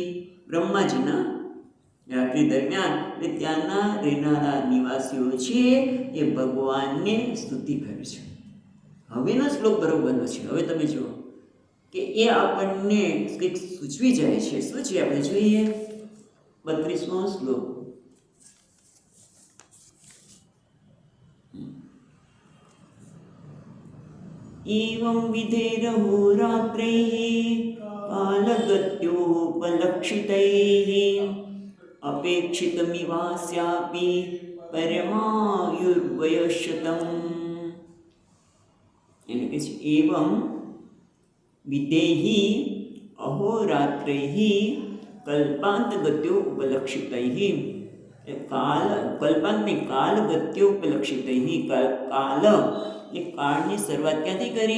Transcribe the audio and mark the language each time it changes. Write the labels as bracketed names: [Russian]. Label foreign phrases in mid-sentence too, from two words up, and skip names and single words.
[Gujarati] બ્રહ્માજીના રાત્રિ દરમિયાન એટલે ત્યાંના રહેનારા નિવાસીઓ છે એ ભગવાનને સ્તુતિ કરે છે. હવેનો શ્લોક બરોબરનો છે. હવે તમે જુઓ કે એ આપણને કંઈક સૂચવી જાય છે. શું છે આપણે જોઈએ? 32મો શ્લોક. [Sanskrit] एवं विधेरहो रात्रैः कालगत्योपलक्षितैः अपेक्षितमिवास्यापि परमायुर्वयशतम्. [Gujarati] એટલે કે છે [Sanskrit] एवं विधेहि अहोरात्रैहि कल्पांतगत्यो उपलक्षितैहि. કલ્પાંતને कालगत्यो उपलक्षितैहि. [Gujarati] કાલ એ કાળની શરૂઆત ક્યાંથી કરી?